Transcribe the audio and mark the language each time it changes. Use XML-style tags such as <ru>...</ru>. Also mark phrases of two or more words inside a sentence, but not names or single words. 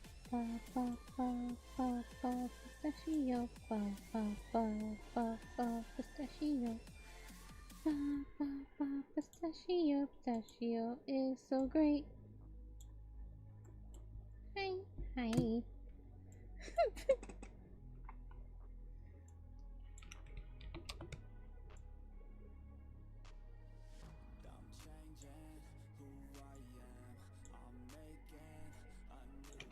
<en>ba ba ba ba ba pistachio ba ba ba ba ba pistachio ba ba ba pistachio. Pistachio is so great. Hi, hi. Sing</en>